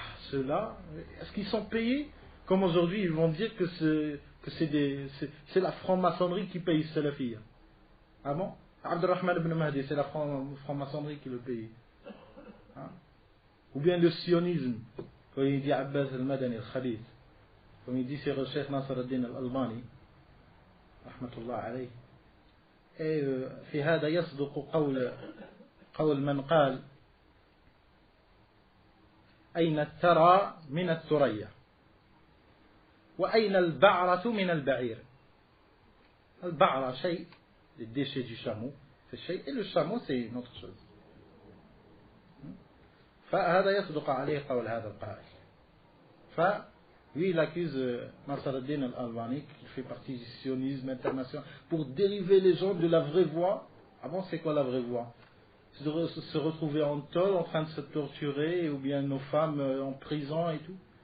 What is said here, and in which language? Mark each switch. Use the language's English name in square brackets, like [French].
[French] Ceux-là, est-ce qu'ils sont payés? Comme aujourd'hui, ils vont dire que c'est la franc-maçonnerie qui paye Salafiyya. Ah bon? Abdurrahman ibn Mahdi, c'est la franc-maçonnerie qui le paye. Ou bien le sionisme, comme il dit Abbas al-Madani al-Khalid, comme il dit c'est le Cheikh Nasr al-Din al-Albani, rahmatullah alayh. [Arabic] Et في هذا يصدق قول من قال أين الثرى من الثريا وأين البعرة من البعير. البعرة شيء, [French] les déchets du chameau, c'est شيء, et le chameau c'est une autre chose. [Arabic] فهذا يصدق عليه قول هذا القائل. [French] Lui, il accuse Nasr al-Din al-Albani, qui fait partie du sionisme international, pour dériver les gens de la vraie voie. Ah bon, c'est quoi la vraie voie? Se retrouver en tôle, en train de se torturer, ou bien nos femmes en prison et tout.